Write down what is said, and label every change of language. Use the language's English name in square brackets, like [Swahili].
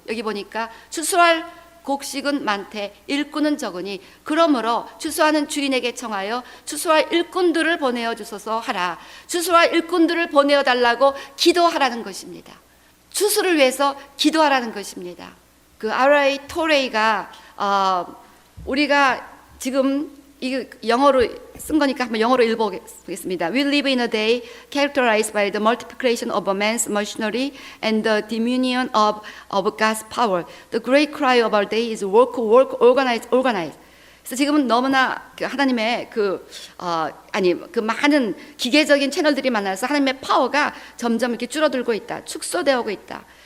[Korean] 여기 보니까 추수할 곡식은 많되 일꾼은 적으니 그러므로 추수하는 주인에게 청하여 추수할 일꾼들을 보내어 주소서 하라. 추수할 일꾼들을 보내어 달라고 기도하라는 것입니다. 추수를 위해서 기도하라는 것입니다. 그 R.A. 토레이가 우리가 지금 이 영어로 쓴 거니까 한번 영어로 읽어보겠습니다. [English] We live in a day characterized by the multiplication of a man's machinery and the diminution of God's power. The great cry of our day is work, work, organize, organize. [Korean] 그래서 지금은 너무나 하나님의 그 많은 기계적인 채널들이 많아서 하나님의 파워가 점점 이렇게 줄어들고 있다, 축소되고 있다.